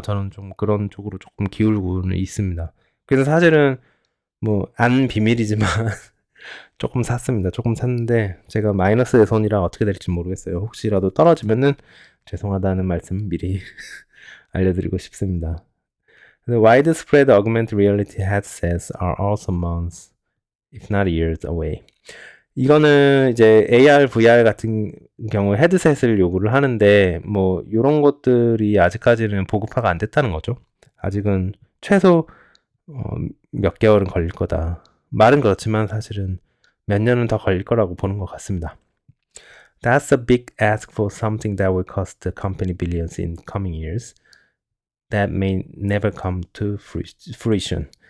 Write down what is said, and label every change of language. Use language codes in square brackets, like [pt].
[ko] 저는 좀 그런 쪽으로 조금 기울고는 있습니다. 그래서 사실은 뭐, 안 비밀이지만, 조금 샀습니다. 조금 샀는데 제가 마이너스의 손이라 어떻게 될지 모르겠어요. 혹시라도 떨어지면은 죄송하다는 말씀 미리 알려드리고 싶습니다. [en] The widespread augmented reality headsets are also months, if not years away. [ko] 이거는 이제 AR, VR 같은 경우 헤드셋을 요구를 하는데 뭐 이런 것들이 아직까지는 보급화가 안 됐다는 거죠. 아직은 최소 몇 개월은 걸릴 거다. 말은 그렇지만 사실은 몇 년은 더 걸릴 거라고 보는 것 같습니다. [en] That's a big ask for something that will cost the company billions in coming years. That may never come to fruition.